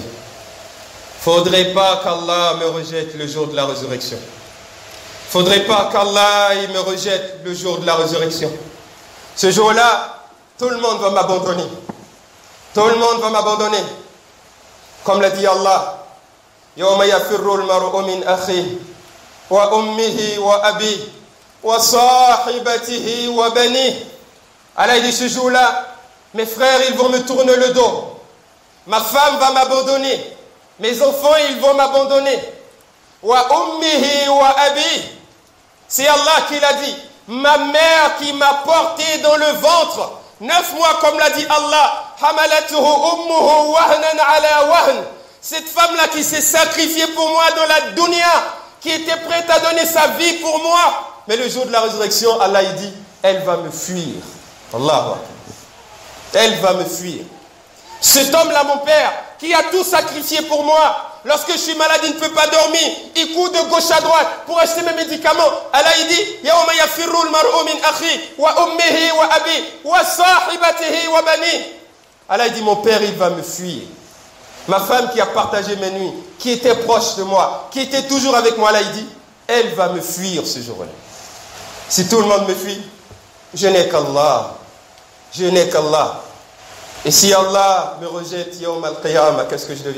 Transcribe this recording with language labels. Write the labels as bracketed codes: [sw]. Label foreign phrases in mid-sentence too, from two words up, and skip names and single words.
[fr] Faudrait pas qu'Allah me rejette le jour de la résurrection. Faudrait pas qu'Allah me rejette le jour de la résurrection. Ce jour-là, tout le monde va m'abandonner. Tout le monde va m'abandonner. Comme l'a dit Allah, [ar] يوم يفر المرء من أخيه وأمه وأبيه وصاحبته وبنيه. [fr] Allah dit ce jour-là, mes frères, ils vont me tourner le dos. Ma femme va m'abandonner. Mes enfants, ils vont m'abandonner. [ar] وأمه وأبي. [fr] C'est Allah qui l'a dit. Ma mère qui m'a porté dans le ventre. 9 mois, comme l'a dit Allah. [ar] حملته أمه وهنا على وهن. [fr] Cette femme-là qui s'est sacrifiée pour moi dans la dunya, qui était prête à donner sa vie pour moi. Mais le jour de la résurrection, Allah il dit, elle va me fuir. Allah. Elle va me fuir. Cet homme-là, mon père, qui a tout sacrifié pour moi, lorsque je suis malade, il ne peut pas dormir, il court de gauche à droite pour acheter mes médicaments. Allah il dit, [ar] يوم يفر المرء من أخي وأمه وأبي وصاحبته وبني. [fr] Allah il dit, mon père, il va me fuir. Ma femme qui a partagé mes nuits, qui était proche de moi, qui était toujours avec moi, Allah il dit, elle va me fuir ce jour-là. Si tout le monde me fuit, je n'ai qu'Allah. Je n'ai qu'Allah. Et si Allah me rejette [ar] يوم القيامة, [fr] qu'est-ce que je deviens?